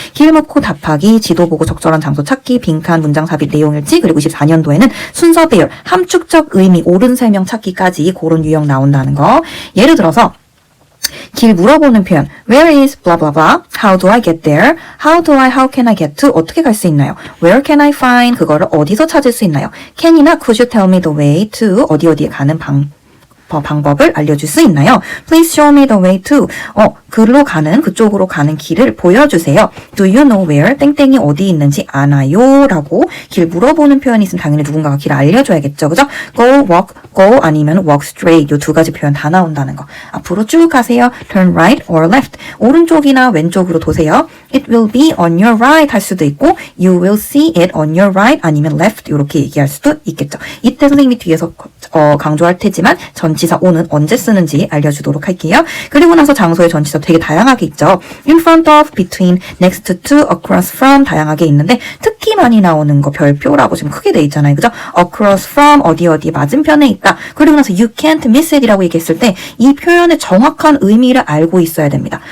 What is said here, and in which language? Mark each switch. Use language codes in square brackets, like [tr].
[ko] 길 묻고 답하기, 지도 보고 적절한 장소 찾기, 빈칸 문장 삽입 내용 일치, 그리고 24년도에는 순서 배열, 함축적 의미, 옳은 설명 찾기까지 그런 유형 나온다는 거. 예를 들어서 길 물어보는 표현 [en] Where is blah blah blah? How do I get there? How can I get to? [ko] 어떻게 갈 수 있나요? [en] Where can I find? [ko] 그거를 어디서 찾을 수 있나요? [en] Can이나 could you tell me the way to? [ko] 어디에 가는 방법을 알려줄 수 있나요? [en] Please show me the way to. [ko] 그쪽으로 가는 길을 보여주세요. [en] Do you know where? [ko] 땡땡이 어디 있는지 아나요? 라고 길 물어보는 표현이 있으면 당연히 누군가가 길을 알려줘야겠죠. 그죠? [en] Go, walk, go [ko] 아니면 [en] walk straight. [ko] 요 두 가지 표현 다 나온다는 거. 앞으로 쭉 가세요. [en] Turn right or left. [ko] 오른쪽이나 왼쪽으로 도세요. [en] It will be on your right [ko] 할 수도 있고 [en] You will see it on your right [ko] 아니면 [en] left [ko] 이렇게 얘기할 수도 있겠죠. 이때 선생님이 뒤에서 강조할 테지만 전치사 on은 언제 쓰는지 알려주도록 할게요. 그리고 나서 장소의 전치사 되게 다양하게 있죠. In front of, between, next to, across from 다양하게 있는데 특히 많이 나오는 거 별표라고 지금 크게 돼 있잖아요. 그죠? Across from 어디 맞은편에 있다. 그리고 나서 [en] you can't miss it [ko] 이라고 얘기했을 때 이 표현의 정확한 의미를 알고 있어야 됩니다.